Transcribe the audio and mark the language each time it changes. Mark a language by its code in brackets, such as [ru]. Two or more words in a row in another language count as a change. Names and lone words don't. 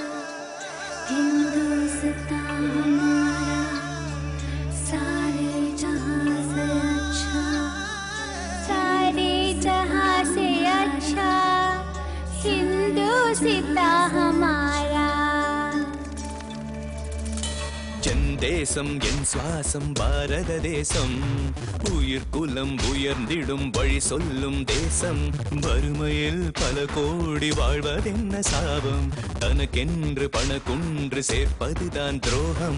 [hi] हिंदुस्तान हमारा, सारे जहां से अच्छा, सारे जहां से अच्छा हिंदुस्तान हमारा. [ta] தேசம் என் சுவாசம் பாரத தேசம், உயிர் குலம் உயர்ந்திடும் வழி சொல்லும் தேசம். வறுமையில் பல கோடி வாழ்வதென்ன சாபம், தனக்கென்று பணக்குன்று சேர்ப்பதுதான் துரோகம்.